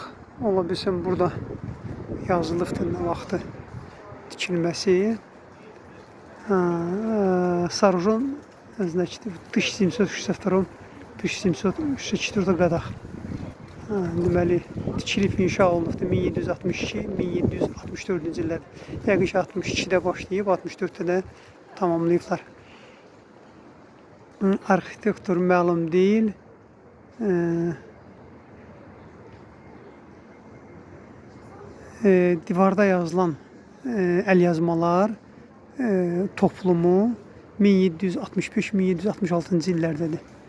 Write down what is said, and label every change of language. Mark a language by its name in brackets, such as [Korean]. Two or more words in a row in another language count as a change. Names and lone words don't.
[Azerbaijani] Ola bilsin burada yazılıbdır nə vaxtı tikilməsi. [Russian] Сооружен, значит, в 1762-1764 годах. [Azerbaijani] Deməli, tikilib inşa olunubdur 1762-1764-cü illərdə. Yəqin ki, 62-də başlayıb, 64-də də tamamlayıblar. Arxitektor məlum deyil. Divarda yazılan əlyazmalar toplumu 1765-1766-cı illərdədir.